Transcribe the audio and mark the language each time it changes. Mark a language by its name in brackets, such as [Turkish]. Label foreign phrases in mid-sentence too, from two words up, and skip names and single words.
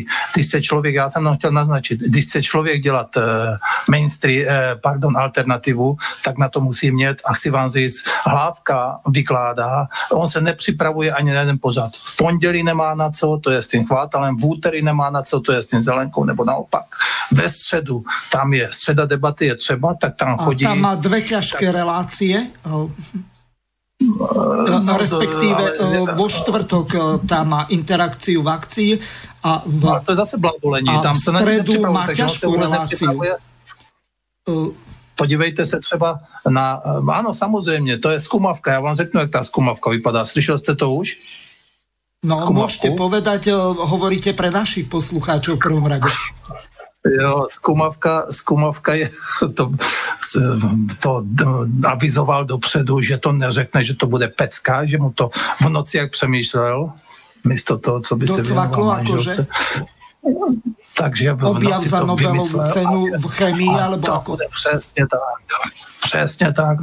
[Czech] Když chce člověk, já jsem chtěl naznačit, když chce člověk dělat alternativu, tak na to musí mít, a chci vám říct, Hlávka vykládá, on se nepřipravuje ani na jeden pořad. V pondělí nemá na co, to je s tím Chvátalem, v úterý nemá na co, to je s tím Zelenkou, nebo naopak. Ve středu, tam je středa debaty, je třeba, tak tam chodí. [Slovak] A tam má dve ťažké relácie. Respektíve vo štvrtok tam má interakciu v akcii a [Czech] to je zase blaholení. [Slovak] Tam v stredu má ťažkú reláciu. [Czech] Podívejte se třeba na... Ano, samozřejmě, to je skumavka. Já vám řeknu, jak ta skumavka vypadá. Slyšel jste to už? No, [Slovak] môžete povedať, hovoríte pre našich poslucháčov v prvom rade. [Czech] Jo, skumavka je to avizoval dopředu, že to neřekne, že to bude pecka, že mu to v noci jak přemýšlel, místo toho, co by se věnoval manželce. Takže [Slovak] objav za Nobelovú cenu v chemii, alebo ako? [Czech] Přesně tak.